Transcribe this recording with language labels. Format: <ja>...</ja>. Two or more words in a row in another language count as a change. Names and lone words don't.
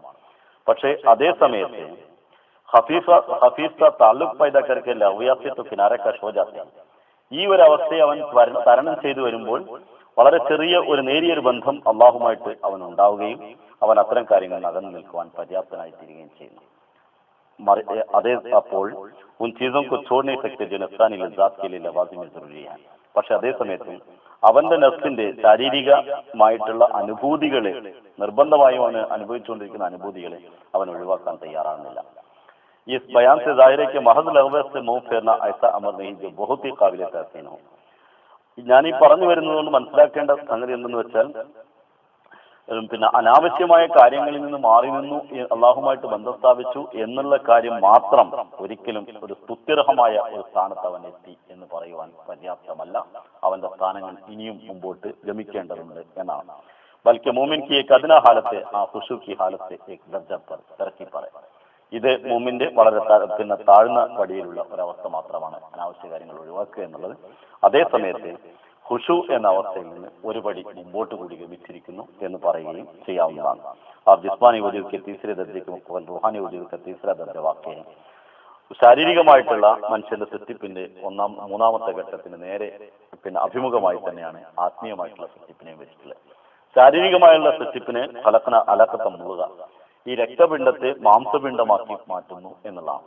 <ml>പക്ഷേ അതേ സമയത്ത്</ml> <ur>خفیف تعلق پیدا کرکے لغویات تو کنارے کش ہو جاتے ہیں.</ur> <ml>ഈ ഒരു അവസ്ഥയെ അവൻ തരണം ചെയ്തു വരുമ്പോൾ വളരെ ചെറിയ ഒരു നേരിയൊരു ബന്ധം അള്ളാഹുമായിട്ട് അവൻ ഉണ്ടാവുകയും അവൻ അത്തരം കാര്യങ്ങൾ അകന്നു നിൽക്കുവാൻ പര്യാപ്തനായി തീരുകയും ചെയ്യുന്നു. അതേ അപ്പോൾ</ml> <ur>ان چیزوں کو چھوڑ نہیں سکتے جو نفسانی لذات کے لیے لوازم ضروری ہیں.</ur> <ml>പക്ഷെ അതേ സമയത്ത് അവന്റെ നഫ്സിന്റെ ശാരീരികമായിട്ടുള്ള അനുഭൂതികളെ, നിർബന്ധമായും അവന് അനുഭവിച്ചുകൊണ്ടിരിക്കുന്ന അനുഭൂതികളെ അവൻ ഒഴിവാക്കാൻ തയ്യാറാകുന്നില്ല.</ml> <ur>اس بیان سے ظاہر ہے کہ محض لغو سے منہ پھیرنا ایسا امر نہیں جو بہت ہی قابل تحسین ہو.</ur> <ml>ഞാൻ ഈ പറഞ്ഞു വരുന്നതുകൊണ്ട് മനസ്സിലാക്കേണ്ട സംഗതി എന്തെന്ന് വെച്ചാൽ, പിന്നെ അനാവശ്യമായ കാര്യങ്ങളിൽ നിന്ന് മാറി നിന്നു, അള്ളാഹുമായിട്ട് ബന്ധം സ്ഥാപിച്ചു എന്നുള്ള കാര്യം മാത്രം ഒരിക്കലും ഒരു സ്തുത്യർഹമായ ഒരു സ്ഥാനത്ത് അവൻ എത്തി എന്ന് പറയുവാൻ പര്യാപ്തമല്ല. അവന്റെ സ്ഥാനങ്ങൾ ഇനിയും മുമ്പോട്ട് ഗമിക്കേണ്ടതുണ്ട് എന്നാണ്.</ml> <ur>بلکہ مومن کی ایک ادنیٰ حالت ہے خشوع کی حالت سے ایک درجہ پر ترقی پر.</ur> <ml>ഇത് മോമിന്റെ വളരെ പിന്നെ താഴ്ന്ന പടിയിലുള്ള ഒരവസ്ഥ മാത്രമാണ് അനാവശ്യ കാര്യങ്ങൾ ഒഴിവാക്കുക എന്നുള്ളത്. അതേ സമയത്ത് ഖുശൂ എന്ന അവസ്ഥയിൽ നിന്ന് ഒരു പടി മുമ്പോട്ട് കൂടി ഗമിച്ചിരിക്കുന്നു എന്ന് പറയുകയും ചെയ്യാവുന്നതാണ്.</ml> <ur>ആ جسمانی وجود کے تیسرے درجے کے مقابل روحانی وجود کا تیسرا درجہ واقع ہے.</ur> <ml>ശാരീരികമായിട്ടുള്ള മനുഷ്യന്റെ സൃഷ്ടിപ്പിന്റെ മൂന്നാമത്തെ ഘട്ടത്തിന് നേരെ പിന്നെ അഭിമുഖമായി തന്നെയാണ് ആത്മീയമായിട്ടുള്ള സൃഷ്ടിപ്പിനെ വെച്ചിട്ടുള്ളത്. ശാരീരികമായുള്ള സൃഷ്ടിപ്പിനെ</ml> <ar>خلقنا العلقة مضغة,</ar> <ml>ഈ രക്തപിണ്ഡത്തെ മാംസപിണ്ഡമാക്കി മാറ്റുന്നു എന്നുള്ളതാണ്.</ml>